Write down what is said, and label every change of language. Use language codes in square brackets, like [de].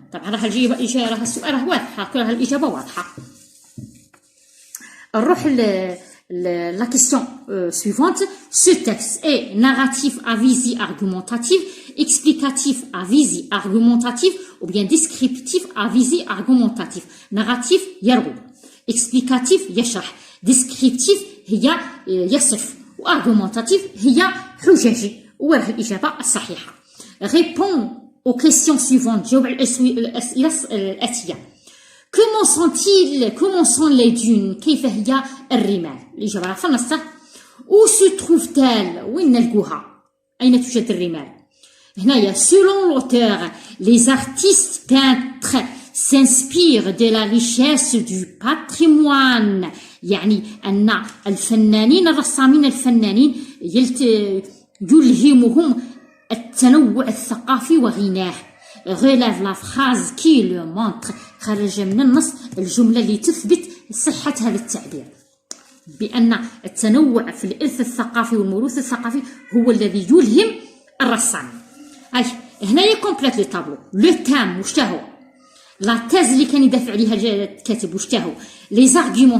[ar] طبعا راح الإجابة السؤال راه واضحة كلها الإجابة واضحة. نروح [fr] la question suivante. Ce texte est narratif à visée argumentative, explicatif à visée argumentative ou bien descriptif à visée argumentative. [ar] Narratif يروي, explicatif يشرح, descriptif هي يصف, وargumentatif هي حججي. وراه الإجابة الصحيحة. [fr] Réponds aux questions suivantes. [ar] جاوب على الأسئلة الآتية. [fr] Comment sont les dunes؟ [ar] كيف هي الرمال؟ الإجابة في النص. [fr] Où se trouve-t-elle؟ [ar] وين نلقوها؟ أين توجد الرمال؟ هنايا [fr] selon l'auteur les artistes peintres s'inspirent de la richesse du patrimoine. [ar] يعني أن الفنانين الرسامين الفنانين يلهمهم التنوع الثقافي وغناه. [fr] Relève la phrase qui le montre. [ar] خرج من النص الجملة اللي تثبت صحة هذا التعبير بأن التنوع في الإرث الثقافي والموروث الثقافي هو الذي يلهم الرسام. هنا [fr] يكمبليت لو طابلو. لو تام [ar] واش هو؟ [fr] لا تيز [ar] اللي كان يدافع عليها الكاتب واش هو؟ [fr] لي زارغيومون.